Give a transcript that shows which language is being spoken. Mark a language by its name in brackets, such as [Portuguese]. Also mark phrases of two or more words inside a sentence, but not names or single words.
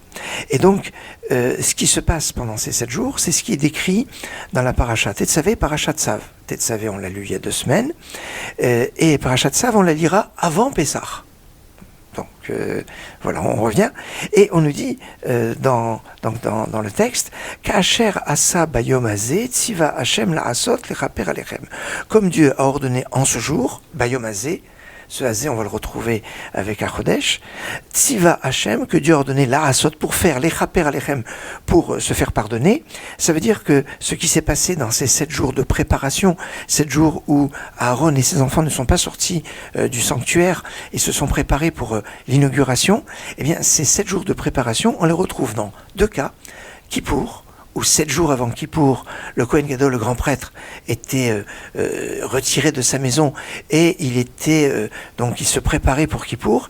[French] Et donc, ce qui se passe pendant ces 7 jours, c'est ce qui est décrit dans la paracha Tetzavé, paracha Tzav. Tetzavé, on l'a lu il y a 2 semaines. Et paracha Tzav, on la lira avant Pessah. Donc, voilà, on revient. Et on nous dit, dans le texte, [Hebrew] כאשר עשה ביום הזה, צוה השם לעשות לכפר עליכם. [French] Comme Dieu a ordonné en ce jour, [Hebrew] ביום הזה, [French] ce hazeh, on va le retrouver avec HaChodesh, [Hebrew] צוה השם, [French] que Dieu a ordonné la'asot pour faire [Hebrew] לכפר עליכם, [French] pour se faire pardonner. Ça veut dire que ce qui s'est passé dans ces 7 jours de préparation, 7 jours où Aaron et ses enfants ne sont pas sortis du sanctuaire et se sont préparés pour l'inauguration, eh bien, ces 7 jours de préparation, on les retrouve dans 2 cas, Kippour, où 7 jours avant Kippour, le Kohen Gadol, le grand prêtre, était retiré de sa maison et donc il se préparait pour Kippour.